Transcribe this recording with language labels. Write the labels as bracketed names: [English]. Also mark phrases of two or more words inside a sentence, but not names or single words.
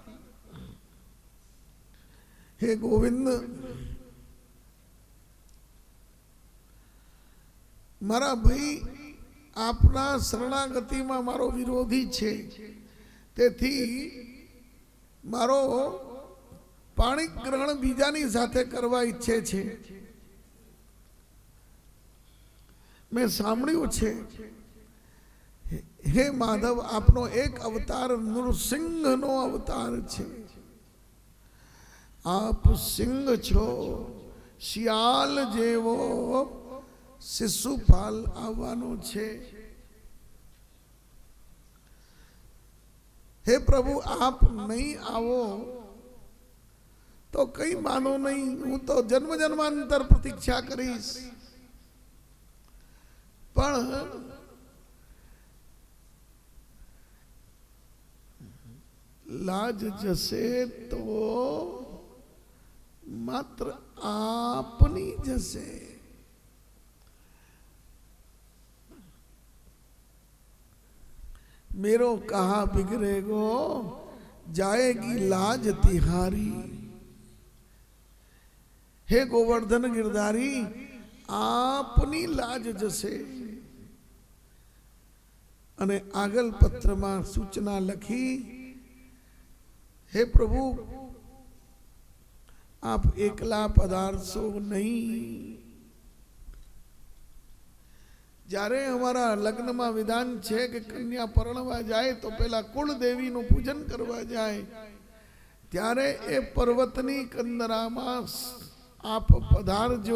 [Gujarati] હે ગોવિંદ, મારા ભાઈ આપના શરણાગતિ માં મારો વિરોધી છે, તેથી મારો પાણી ગ્રહણ બીજાની સાથે કરવા ઇચ્છે છે. મેં સાંભળ્યું છે, હે માધવ, આપનો એક અવતાર નૃસિંહ નો અવતાર છે. આપ સિંહ છો, શિયાળ જેવો શિશુપાલ આવવાનો છે. હે પ્રભુ, આપ નહીં આવો તો કઈ માનો નહીં. હું તો જન્મ જન્માંતર પ્રતીક્ષા કરીશ, પણ લાજ જશે તો માત્ર આપની [Braj] जैसे मेरो कहा बिगड़ेगो जाएगी लाज तिहारी। [Gujarati] હે ગોવર્ધન ગિરધારી આપની લાજ જશે। અને આગળ પત્રમાં સૂચના લખી, હે પ્રભુ આપ એકલા પધારશો નહીં। જ્યારે અમારા લગ્નમાં વિધાન છે કે કન્યા પરણવા જાય તો પેલા કુળદેવીનું પૂજન કરવા જાય, ત્યારે એ પર્વતની કંદરામાં આપ પધારજો।